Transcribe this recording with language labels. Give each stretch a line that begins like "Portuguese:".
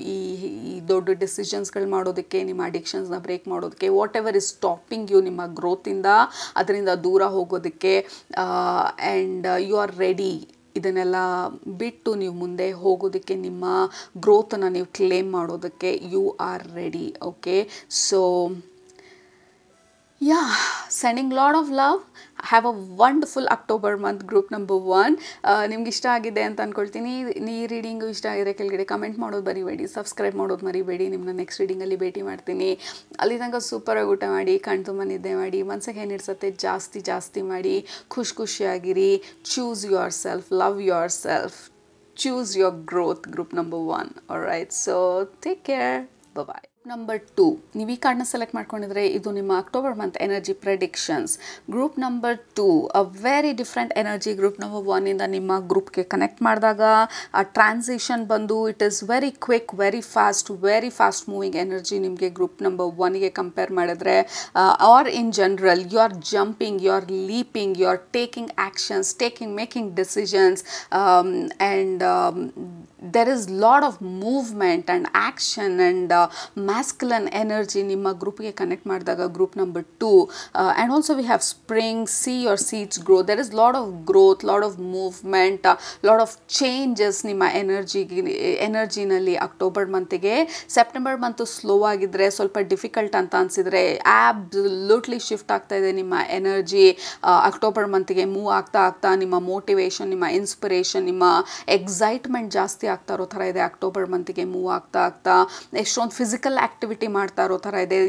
Kannada: ಈ ದೊಡ್ಡ ಡಿಸಿಷನ್ಸ್ಗಳು ಮಾಡೋದಕ್ಕೆ, ನಿಮ್ಮ ಅಡಿಕ್ಷನ್ಸ್ನ ಬ್ರೇಕ್ ಮಾಡೋದಕ್ಕೆ,
English: whatever is stopping you
Kannada: ನಿಮ್ಮ ಗ್ರೋತಿಂದ, ಅದರಿಂದ ದೂರ ಹೋಗೋದಕ್ಕೆ.
English: And you are ready.
Kannada: ಇದನ್ನೆಲ್ಲ ಬಿಟ್ಟು ನೀವು ಮುಂದೆ ಹೋಗೋದಕ್ಕೆ, ನಿಮ್ಮ ಗ್ರೋತನ್ನು ನೀವು ಕ್ಲೇಮ್ ಮಾಡೋದಕ್ಕೆ
English: You are ready. Okay, so yeah, sending lot of love. Have a wonderful October month, group number 1.
Kannada: ನಿಮ್ಗೆ ಇಷ್ಟ ಆಗಿದೆ ಅಂತ ಅಂದ್ಕೊಳ್ತೀನಿ. ಈ ರೀಡಿಂಗು ಇಷ್ಟ ಆಗಿದ್ರೆ ಕೆಳಗಡೆ ಕಮೆಂಟ್ ಮಾಡೋದು ಮರಿಬೇಡಿ, ಸಬ್ಸ್ಕ್ರೈಬ್ ಮಾಡೋದು ಮರಿಬೇಡಿ. ನಿಮ್ಮನ್ನ ನೆಕ್ಸ್ಟ್ ರೀಡಿಂಗಲ್ಲಿ ಭೇಟಿ ಮಾಡ್ತೀನಿ. ಅಲ್ಲಿ ತನಕ ಸೂಪರಾಗಿ ಊಟ ಮಾಡಿ, ಕಣ್ ತುಂಬ ನಿದ್ದೆ ಮಾಡಿ, ಮನಸ್ಸಿಗೆ ಏನಿಡ್ಸತ್ತೆ ಜಾಸ್ತಿ ಮಾಡಿ, ಖುಷಿಯಾಗಿರಿ.
English: Choose yourself, love yourself, choose your growth. Group number 1. Alright, so take care, bye.
Kannada: Number 2, ನೀವು ಈ ಕಾರ್ಡ್ನ ಸೆಲೆಕ್ಟ್ ಮಾಡ್ಕೊಂಡಿದ್ರೆ ಇದು ನಿಮ್ಮ October month energy predictions. Group number 2,
English: A very different energy.
Kannada: Group number 1 ಇಂದ ನಿಮ್ಮ ಗ್ರೂಪ್ಗೆ ಕನೆಕ್ಟ್ ಮಾಡಿದಾಗ ಆ ಟ್ರಾನ್ಸಿಷನ್ ಬಂದು
English: it is very quick, very fast moving energy
Kannada: ನಿಮಗೆ ಗ್ರೂಪ್ ನಂಬರ್ 1ಗೆ ಕಂಪೇರ್ ಮಾಡಿದ್ರೆ.
English: or in general you are jumping, you are leaping, you are taking actions, making decisions, and there is lot of movement and action and masculine energy
Kannada: ನಿಮ್ಮ ಗ್ರೂಪ್ಗೆ connect ಮಾಡಿದಾಗ group number 2.
English: and also we have spring, see your seeds grow. there is lot of growth, lot of movement, lot of changes
Kannada: ನಿಮ್ಮ ಎನರ್ಜಿನಲ್ಲಿ October ಮಂತಿಗೆ. September month slow ಆಗಿದ್ರೆ, ಸ್ವಲ್ಪ difficult ಅಂತ ಅನಿಸಿದರೆ, absolutely shift ಆಗ್ತಾ ಇದೆ ನಿಮ್ಮ energy. October ಮಂತಿಗೆ move ಆಗ್ತಾ ನಿಮ್ಮ motivation, ನಿಮ್ಮ ಇನ್ಸ್ಪಿರೇಷನ್, ನಿಮ್ಮ ಎಕ್ಸೈಟ್ಮೆಂಟ್ ಜಾಸ್ತಿ ಆಗ್ತಾ ಇರೋ ಥರ ಇದೆ. ಅಕ್ಟೋಬರ್ ಮಂತಿಗೆ ಮೂವ್ ಆಗ್ತಾ ಎಷ್ಟೊಂದು ಫಿಸಿಕಲ್ ಆ್ಯಕ್ಟಿವಿಟಿ ಮಾಡ್ತಾ ಇರೋ ಥರ ಇದೆ.